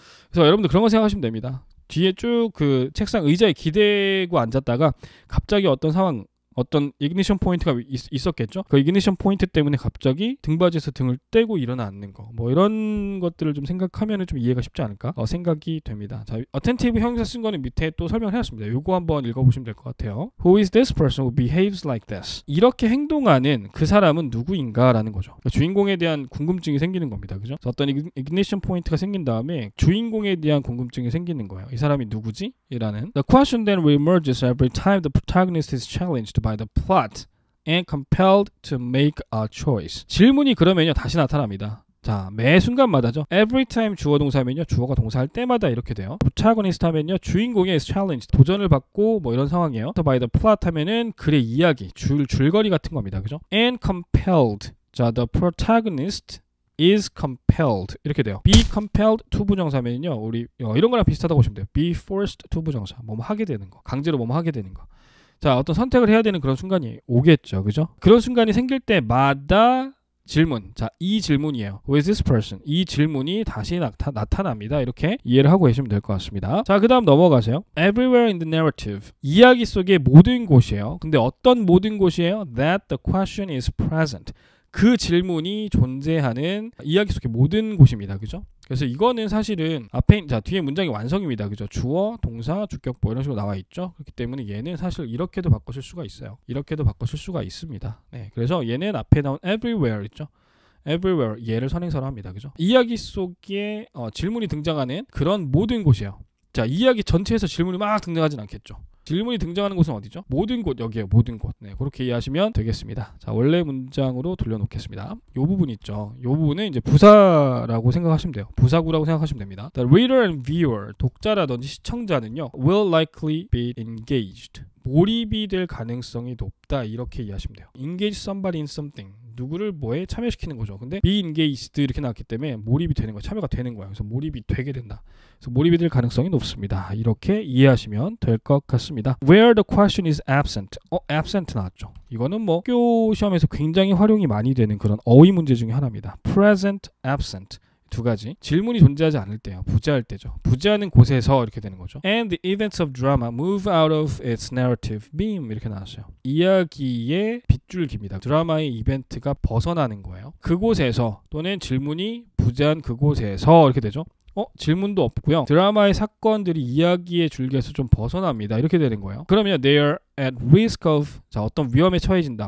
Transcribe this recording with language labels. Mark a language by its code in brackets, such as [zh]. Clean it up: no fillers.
[ko] 그래서 여러분들 그런 거 생각하시면 됩니다. 뒤에 쭉 그 책상 의자에 기대고 앉았다가 갑자기 어떤 상황, 어떤 이그니션 포인트가 있었겠죠. 그 이그니션 포인트 때문에 갑자기 등받이에서 등을 떼고 일어나 앉는 거, 뭐 이런 것들을 좀 생각하면 좀 이해가 쉽지 않을까 생각이 됩니다. 자, attentive 형용사 쓴 거는 밑에 또 설명을 해놨습니다. 요거 한번 읽어보시면 될 것 같아요. [en] Who is this person who behaves like this? [ko] 이렇게 행동하는 그 사람은 누구인가 라는 거죠. 그러니까 주인공에 대한 궁금증이 생기는 겁니다. 그죠? 어떤 이그니션 포인트가 생긴 다음에 주인공에 대한 궁금증이 생기는 거예요. 이 사람이 누구지? 이라는. [en] The question then reemerges every time the protagonist is challenged by the plot and compelled to make a choice. [ko] 질문이 그러면요 다시 나타납니다. 자, 매 순간마다죠. Every time 주어 동사면요 주어가 동사할 때마다 이렇게 돼요. protagonist 하면요 주인공의 challenge, 도전을 받고 뭐 이런 상황이에요. [en] by the plot [ko] 하면은 글의 이야기, 줄거리 같은 겁니다. [en] 그죠? and compelled. 자, the protagonist is compelled [ko] 이렇게 돼요. [en] be compelled to [ko] 부정사면요 우리 이런 거랑 비슷하다고 보시면 돼요. [en] be forced to [ko] 부정사, 뭐뭐 하게 되는 거, 강제로 뭐뭐 하게 되는 거. 자, 어떤 선택을 해야 되는 그런 순간이 오겠죠. 그죠? 그런 순간이 생길 때마다 질문. 자, 이 질문이에요. [en] Who is this person? [ko] 이 질문이 다시 나타납니다. 이렇게 이해를 하고 계시면 될 것 같습니다. 자, 그 다음 넘어가세요. [en] Everywhere in the narrative. [ko] 이야기 속의 모든 곳이에요. 근데 어떤 모든 곳이에요? [en] That the question is present. [ko] 그 질문이 존재하는 이야기 속의 모든 곳입니다. 그죠? 그래서 이거는 사실은 앞에, 자, 뒤에 문장이 완성입니다. 그죠? 주어, 동사, 주격 뭐 이런 식으로 나와 있죠. 그렇기 때문에 얘는 사실 이렇게도 바꿔줄 수가 있어요. 이렇게도 바꿔줄 수가 있습니다. 네, 그래서 얘는 앞에 나온 everywhere 있죠. everywhere 얘를 선행사로 합니다. 그죠? 이야기 속에 질문이 등장하는 그런 모든 곳이에요. 자, 이야기 전체에서 질문이 막 등장하진 않겠죠. 질문이 등장하는 곳은 어디죠? 모든 곳, 여기에요. 모든 곳. 네, 그렇게 이해하시면 되겠습니다. 자, 원래 문장으로 돌려놓겠습니다. 이 부분 있죠. 이 부분은 이제 부사라고 생각하시면 돼요. 부사구라고 생각하시면 됩니다. [en] The reader and viewer, [ko] 독자라든지 시청자는요, [en] will likely be engaged. [ko] 몰입이 될 가능성이 높다. 이렇게 이해하시면 돼요. [en] engage somebody in something. [ko] 누구를 뭐에 참여시키는 거죠. 근데 be engaged 이렇게 나왔기 때문에 몰입이 되는 거예요. 참여가 되는 거예요. 그래서 몰입이 되게 된다. 그래서 몰입이 될 가능성이 높습니다. 이렇게 이해하시면 될 것 같습니다. [en] Where the question is absent. [ko] absent 나왔죠. 이거는 뭐 학교 시험에서 굉장히 활용이 많이 되는 그런 어휘 문제 중에 하나입니다. present, absent. 두 가지. 질문이 존재하지 않을 때요. 부재할 때죠. 부재하는 곳에서 이렇게 되는 거죠. [en] And the events of drama move out of its narrative beam [ko] 이렇게 나왔어요. 이야기의 빗줄기입니다. 드라마의 이벤트가 벗어나는 거예요. 그곳에서 또는 질문이 부재한 그곳에서 이렇게 되죠. 질문도 없고요. 드라마의 사건들이 이야기의 줄기에서 좀 벗어납니다. 이렇게 되는 거예요. [en] 그러면 they are at risk of [ko] 자, 어떤 위험에 처해진다.